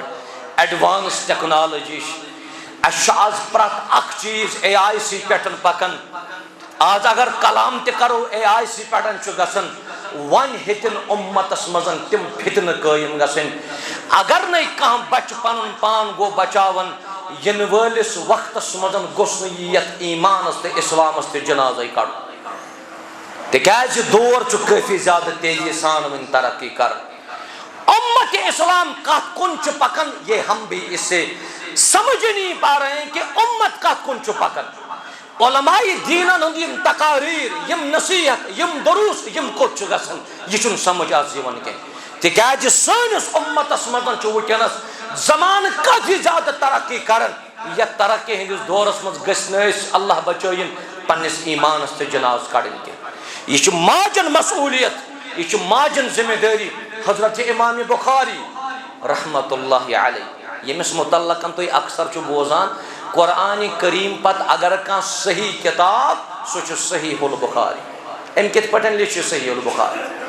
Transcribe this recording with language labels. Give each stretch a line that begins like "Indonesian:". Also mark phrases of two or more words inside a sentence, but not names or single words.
Kashmiri: ایڈوانس ٹیکنالوجی چھِ اَسہِ چھُ آز پرٛٮ۪تھ اکھ چیٖز AI سی پٮ۪ٹھ پکان آز اگر کلام تہِ کرو AI سی پٮ۪ٹھ چھُ گژھان وۄنۍ ہیٚتِن اُمتس منٛز تِم فتنہٕ قٲیِم گژھٕنۍ اگر نَے کانٛہہ بچہِ پنُن پان گوٚو بچاوان یِنہٕ وٲلِس وقتس منٛز گوٚژھ نہٕ یہِ یتھ ایٖمانس تہٕ اسلامس تہِ جنازے کڑُن تِکیازِ دور چھُ کٲفی زیادٕ تیزی سان وۄنۍ ترقی کران امت اسلام کتھ کُن چھُ پکان
Urdu: یہ ہم بھی اس سے سمجھ نہیں پا رہے ہیں کہ
Kashmiri: امت کتھ کُن چھُ پکان علماء دینن ہُنٛد یِم تقاریٖر یِم نصیحت یِم دروس یِم کوٚت چھُ گژھان یہِ چھُنہٕ سمجھ آز یِوان کینٛہہ تِکیازِ سٲنِس امتس منٛز چھُ وٕنکیٚنس زمانہٕ کافی زیادٕ ترقی کران یتھ ترقی ہٕنٛدِس دورس منٛز گٔژھۍ نہٕ أسۍ اللہ بچٲیِن پننِس ایٖمانس تہٕ جناز کڑٕنۍ کینٛہہ یہ چھُ ماجن مسئولیت یہ چھُ ماجن ذمہ دٲری حضرت امام بخاری
Arabic: رحمت اللہ علیہ
Kashmiri: ییٚمِس متعلقن تُہۍ اکثر چھُ بوزان قرآنِ کریم پتہٕ اگر کانٛہہ صحیح کتاب سُہ چھُ صحیح البخاری أمۍ کِتھ پٲٹھۍ لیٚچھِ صحیح البخاری